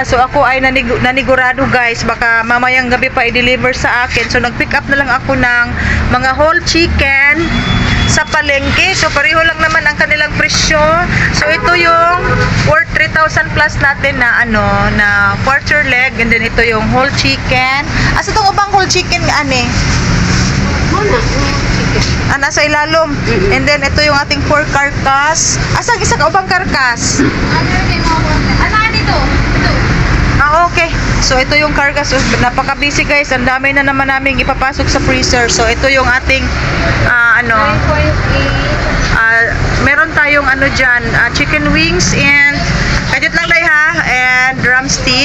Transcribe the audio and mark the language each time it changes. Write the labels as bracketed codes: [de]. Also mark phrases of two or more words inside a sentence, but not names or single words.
[tl] So ako ay nanigurado guys. Baka mamayang gabi pa i-deliver sa akin. So nag-pick up na lang ako ng mga [en] whole chicken [tl] sa palengke. So pareho lang naman ang kanilang presyo. So ito yung worth 3,000 plus natin na na [en] quarter leg, [tl] and then ito yung [en] whole chicken. [ceb] Asa tong ubang [en] whole chicken [ceb] ani? Nasa ilalom. [tl] And then ito yung ating [en] pork carcass. [ceb] Asa ang isa ka ubang carcass? Okay. [tl] So ito yung carcass. So, napaka-busy guys. Ang dami na naman naming ipapasok sa freezer. So ito yung ating meron tayong dyan, [en] chicken wings [tl] and [ceb] kadit lang day ha, [en] and drumstick.